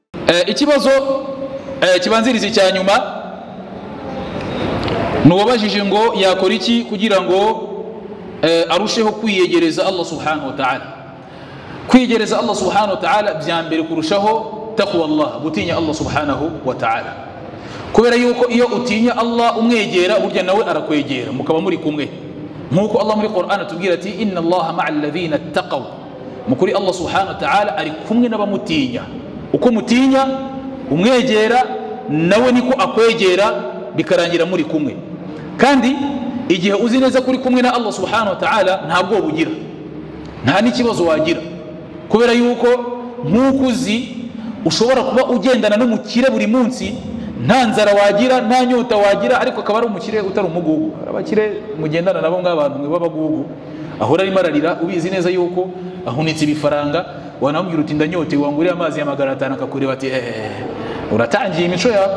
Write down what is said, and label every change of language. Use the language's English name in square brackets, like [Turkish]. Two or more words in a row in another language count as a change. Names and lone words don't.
[Kinyarwanda] ikibazo kibanziriza cya nyuma nuwabajije ngo yakora iki kugira ngo arusheho kwiyegereza Allah [Arabic] سبحانه وتعالى. [Kinyarwanda] Kwiyegereza Allah [Arabic] سبحانه وتعالى [Kinyarwanda] byambere kurushaho [Arabic] تقوى الله, [Kinyarwanda] gutinya Allah [Arabic] سبحانه وتعالى. [Kinyarwanda] Kubera yuko iyo utinya Allah umwegera burya nawe arakwegera mukaba muri kumwe, nkuko Allah muri Qur'an atubwira ati [Arabic] إن الله مع الذين اتقوا. [Kinyarwanda] Mukuri Allah [Arabic] سبحانه وتعالى [Kinyarwanda] ari kumwe n'abamutinya. Uko mutinya umwegera nawe niko akwegera bikarangira muri kumwe. Kandi igihe uzi neza kuri kumwe na Allah [Arabic] سبحانه وتعالى [Kinyarwanda] ntabwo bugira, nta n'ikibazo wagira, kubera yuko nkuko uzi ushobora kuba ugendana n'umukire buri munsi nta nzara wagira nta nyota wagira, ariko akaba ari umukire utari umugugu. Abakire mugendana nabo ng'abantu mwe b'abagugu ahora ari mararira, ubizi neza yuko ahunitse ibifaranga, wanamubwira uti ndanyote wanguriye amazi ya 500 akakureba ati uratangiye imico yawe.